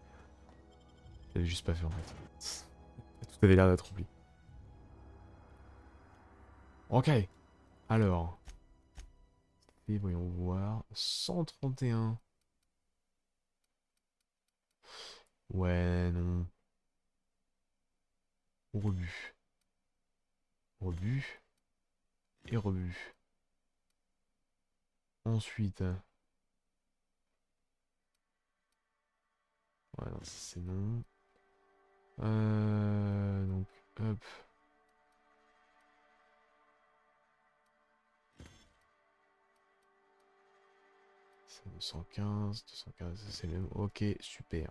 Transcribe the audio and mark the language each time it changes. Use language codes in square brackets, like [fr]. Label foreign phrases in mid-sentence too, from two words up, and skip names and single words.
[fr] Je l'avais juste pas fait en fait. Tout avait l'air d'être rempli. Ok. Alors. Et voyons voir. 131. Ouais, non. Rebut. Rebut. Et rebut. Ensuite. Ouais, non, ça c'est non. Donc, hop. C'est 215, 215, c'est le même. Ok, super.